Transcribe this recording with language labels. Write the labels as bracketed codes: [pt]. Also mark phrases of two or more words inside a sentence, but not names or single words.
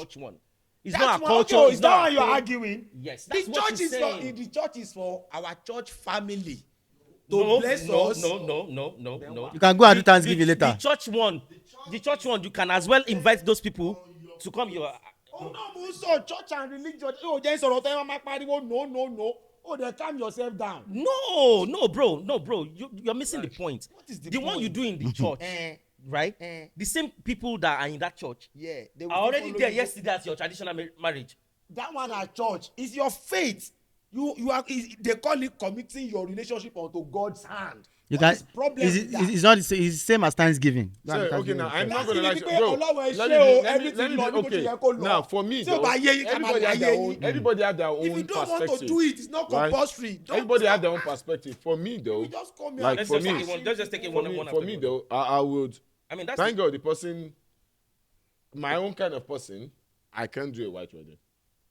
[en] church one. It's That's not a one. culture. Okay, It's is that not why a you're code. arguing? Yes, The that's what church she's is saying. the church is for our church family to No, bless no, us. no. You can go and do Thanksgiving later. The church one, you can as well invite those people to come. Oh no, [yo] mo sọ [en] church and religion. [yo] Oh, jẹ́ sọ̀rọ̀ tẹ́ wọ́n máa pariwo no. [en] Oh, then calm yourself down. No, bro. You're missing the point. What is the one you point? do in the church, right? The same people that are in that church are already there yesterday at your traditional marriage. That one at church is your faith. They call it committing your relationship onto God's hand. You What can. is problem with that? It's not. It's the same as Thanksgiving. Say, okay, now I'm not going to lie to you, That's bro. [yo] the Ọlọ́run ẹ [en] Let [yo] ṣé o, [en] me [yo] everything lọ níbo tí [en] okay. [yo] yẹ kó lọ. [en] Now for me, [yo] Tí o bá yé yín, ká máa [en] everybody have [yo] yé [en] their [yo] yín. [en] own. Everybody have their If you own don't want to perspective. do it, it's not right? compulsory. Don't Everybody stop have their own that. perspective. For me though, You just come here like and for Let's me, just take it for one me, after for me the other. though, I would I mean, that's thank God the person, my own kind of person, I can't do a white wedding.